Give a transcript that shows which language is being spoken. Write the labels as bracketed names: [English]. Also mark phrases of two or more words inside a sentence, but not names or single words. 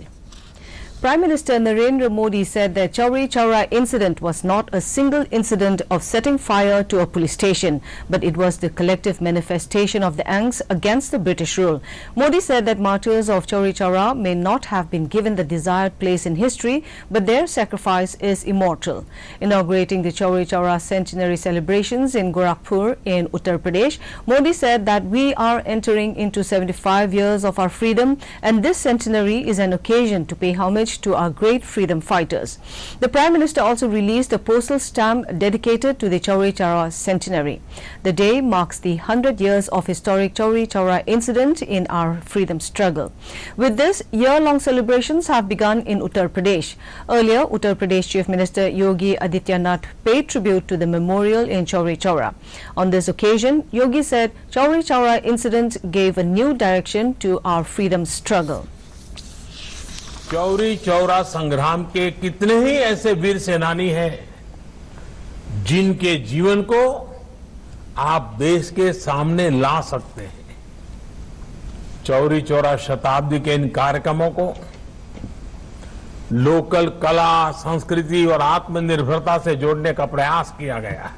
[English] Prime Minister Narendra Modi said that Chauri Chaura incident was not a single incident of setting fire to a police station, but it was the collective manifestation of the angst against the British rule. Modi said that martyrs of Chauri Chaura may not have been given the desired place in history, but their sacrifice is immortal. Inaugurating the Chauri Chaura centenary celebrations in Gorakhpur in Uttar Pradesh, Modi said that we are entering into 75 years of our freedom, and this centenary is an occasion to pay homage to our great freedom fighters. The Prime Minister also released a postal stamp dedicated to the Chauri Chaura centenary. The day marks the 100 years of historic Chauri Chaura incident in our freedom struggle. With this, year-long celebrations have begun in Uttar Pradesh. Earlier, Uttar Pradesh Chief Minister Yogi Adityanath paid tribute to the memorial in Chauri Chaura. On this occasion, Yogi said Chauri Chaura incident gave a new direction to our freedom struggle. [Hindi] चौरी चौरा संग्राम के कितने ही ऐसे वीर सेनानी हैं जिनके जीवन को आप देश के सामने ला सकते हैं। चौरी चौरा शताब्दी के इन कार्यक्रमों को लोकल कला, संस्कृति और आत्मनिर्भरता से जोड़ने का प्रयास किया गया है।